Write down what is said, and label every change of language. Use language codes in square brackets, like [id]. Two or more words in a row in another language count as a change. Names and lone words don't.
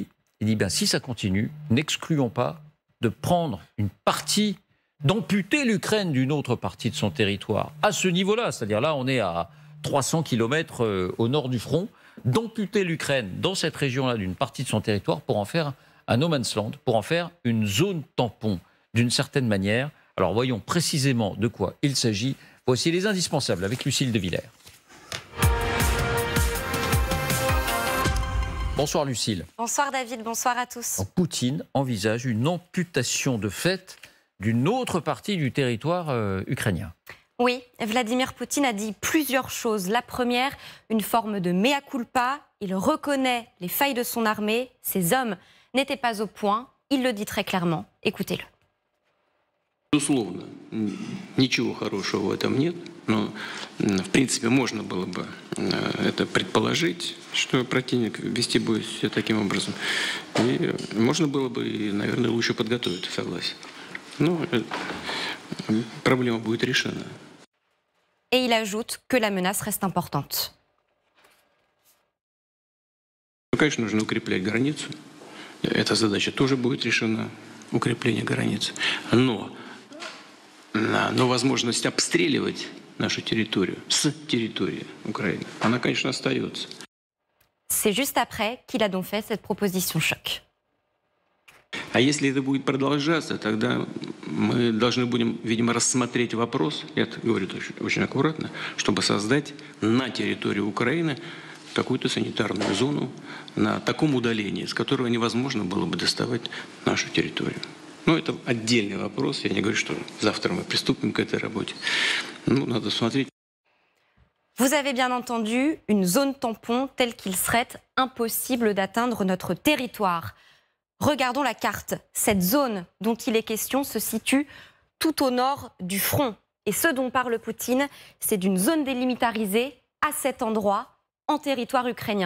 [fr] Il dit, si ça continue, n'excluons pas de prendre une partie, d'amputer l'Ukraine d'une autre partie de son territoire. À ce niveau-là, c'est-à-dire là, on est à 300 km au nord du front, d'amputer l'Ukraine dans cette région-là d'une partie de son territoire pour en faire un [en] no man's land, [fr] pour en faire une zone tampon, d'une certaine manière. Alors voyons précisément de quoi il s'agit. Voici les indispensables avec Lucille de Villers. Bonsoir Lucille. Bonsoir David, bonsoir à tous. Poutine envisage une amputation de fait d'une autre partie du territoire ukrainien. Oui, Vladimir Poutine a dit plusieurs choses. La première, une forme de [la] mea culpa. [fr] Il reconnaît les failles de son armée. Ses hommes n'étaient pas au point. Il le dit très clairement. Écoutez-le. [ru] Безусловно, ничего хорошего в этом нет, но в принципе можно было бы это предположить, что противник вести будет все таким образом. И можно было бы, наверное, лучше подготовить, согласен. Но проблема будет решена. [fr] Et il ajoute que la menace reste importante. [ru] Конечно, нужно укреплять границу. Эта задача тоже будет решена, укрепление границ. Но возможность обстреливать нашу территорию с территории Украины, она, конечно, остается. [fr] C'est juste après qu'il a donc fait cette proposition choc. [ru] А если это будет продолжаться, тогда мы должны будем, видимо, рассмотреть вопрос, я это говорю очень аккуратно, чтобы создать на территории Украины какую-то санитарную зону на таком удалении, с которого невозможно было бы доставать нашу территорию. Но это отдельный вопрос. Я не говорю, что завтра мы приступим к этой работе. Надо смотреть. [fr] Vous avez bien entendu, une zone tampon telle qu'il serait impossible d'atteindre notre territoire. Regardons la carte. Cette zone dont il est question se situe tout au nord du front. Et ce dont parle Poutine, c'est d'une zone délimitarisée à cet endroit, en territoire ukrainien.